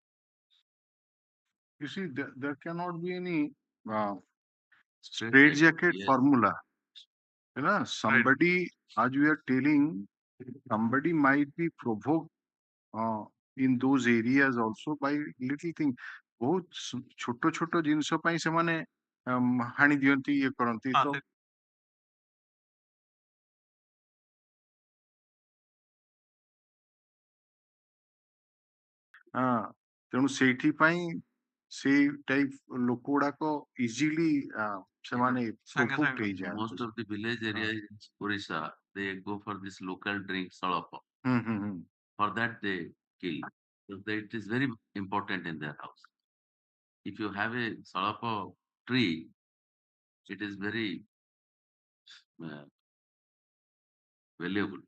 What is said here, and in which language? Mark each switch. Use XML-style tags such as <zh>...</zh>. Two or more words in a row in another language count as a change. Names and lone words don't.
<en>You see, there cannot be any Straight straitjacket yes. formula. You know, somebody, as we are telling, somebody might be provoked in those areas also by little thing.</en> <or>ବହୁତ ଛୋଟ ଛୋଟ ଜିନିଷ ପାଇଁ ସେମାନେ ହାଣି ଦିଅନ୍ତି ଇଏ କରନ୍ତି ତ ତେଣୁ ସେଇଥି ପାଇଁ ସେଇ ଟାଇପ ଲୋକ ଗୁଡାକ ଇଜିଲି ସେମାନେ provoked ହେଇଯାନ୍ତି.</or> <en>Most of the village areas in Orissa, they go for this local drink salapa. For that they kill. So it is very important in their house. If you have a salapa tree, it is very valuable.</en>